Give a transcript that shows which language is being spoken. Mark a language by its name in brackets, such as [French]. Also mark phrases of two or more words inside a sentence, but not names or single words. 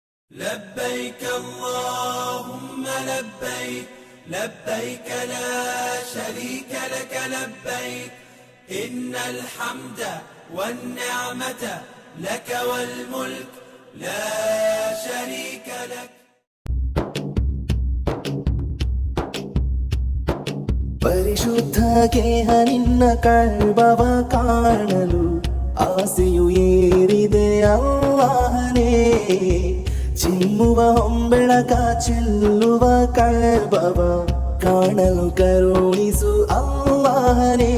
[Arabic] لبيك اللهم لبيك لبيك لا شريك لك لبيك إن الحمد والنعمة لك والملك لا شريك لك. [Kannada] ಪರಿಶುದ್ಧ ಗೇಹ ನಿನ್ನ ಕಳ್ಬವ ಕಾಣಲು ಆಸೆಯು ಏರಿದೆ ಅಲ್ಲಾಹನೇ. ಚಿಮ್ಮುವ ಹೊಂಬೆಳಕ ಚೆಲ್ಲುವ ಕಳ್ಬವ ಕಾಣಲು ಕರುಣಿಸು ಅಲ್ಲಾಹನೇ.